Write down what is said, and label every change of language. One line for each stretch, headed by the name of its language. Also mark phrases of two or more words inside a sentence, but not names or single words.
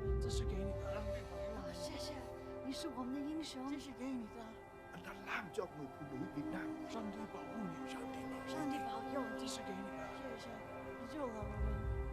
Chinese: 是给你的。谢谢，你是我们的英雄。这是给你的。
Vietnamese: Anh đã làm cho người phụ nữ Việt Nam.
Chinese: 上帝保护你，上帝保佑。上帝保佑你。这是给你的。谢谢，你救了我们。